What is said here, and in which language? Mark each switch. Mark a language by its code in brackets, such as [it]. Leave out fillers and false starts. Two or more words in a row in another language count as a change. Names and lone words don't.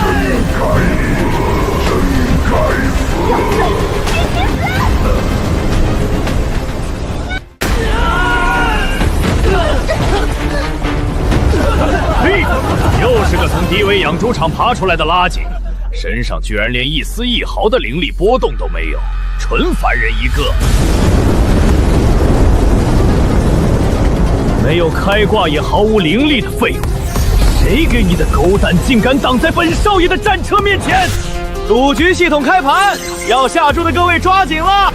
[zh] 真该死！嘿，又是个从敌伪养猪场爬出来的垃圾，身上居然连一絲一毫的灵力波動都沒有，純凡人一個。沒有開掛也毫無靈力的廢物，誰給你的狗膽，竟敢擋在本少爺的戰車面前？賭局系統開盤，要下注的各位抓緊了！